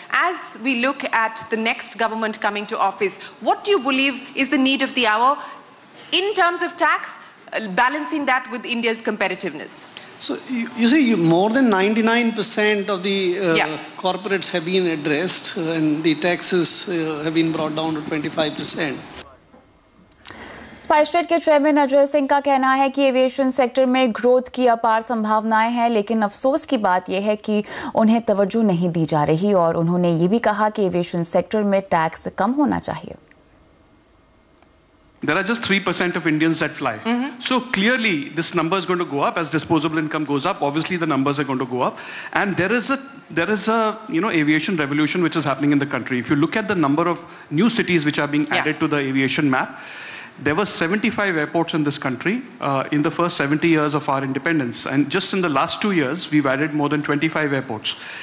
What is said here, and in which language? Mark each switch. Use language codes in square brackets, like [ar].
[en] As we look at the next government coming to office, what do you believe is the need of the hour in terms of tax, balancing that with India's competitiveness? So you see, more than 99% of the corporates have been addressed, and the taxes have been brought down to 25%. [hi] SpiceJet के chairman Ajay Singh का कहना है कि aviation sector में growth की अपार संभावनाएं हैं, लेकिन अफसोस की बात यह है कि उन्हें तवज्जो नहीं दी जा रही और उन्होंने ये भी कहा कि एविएशन सेक्टर में टैक्स कम होना चाहिए. [en] There are just 3% of Indians that fly. So clearly, this number is going to go up as disposable income goes up. Obviously, the numbers are going to go up, and there is a aviation revolution which is happening in the country. If you look at the number of new cities which are being added to the aviation map, there were 75 airports in this country in the first 70 years of our independence, and just in the last 2 years, we've added more than 25 airports.